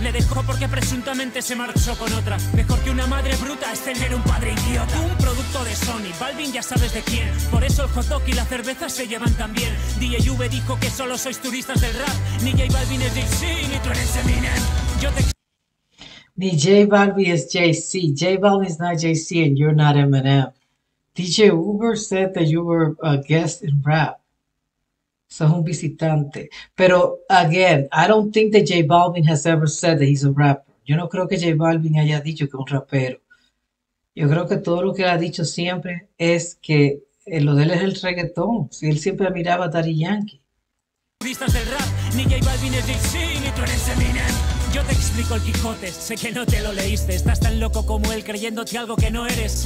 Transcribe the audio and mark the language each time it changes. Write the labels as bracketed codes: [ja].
[es] Le dejó porque presuntamente se marchó con otra. Mejor que una madre bruta es tener un padre idiota. Un producto de Sony, Balvin ya sabes de quién. Por eso el hot dog y la cerveza se llevan tan bien. DJ V dijo que solo sois turistas del rap. Ni J Balvin es JC, ni tú eres Eminem. Yo te... [en] Ni J Balvin is JC. J Balvin is not JC and you're not Eminem. DJ Uber said that you were a guest in rap. So [es] un visitante. Pero, [en] again, I don't think that J Balvin has ever said that he's a rapper. [es] Yo no creo que J Balvin haya dicho que es un rapero. Yo creo que todo lo que ha dicho siempre es que lo de él es el reggaetón. Si él siempre miraba a Daddy Yankee. Turistas del rap, ni J Balvin es JC, ni tú eres Eminem. Yo te explico el Quijote, sé que no te lo leíste. Estás tan loco como él creyéndote algo que no eres.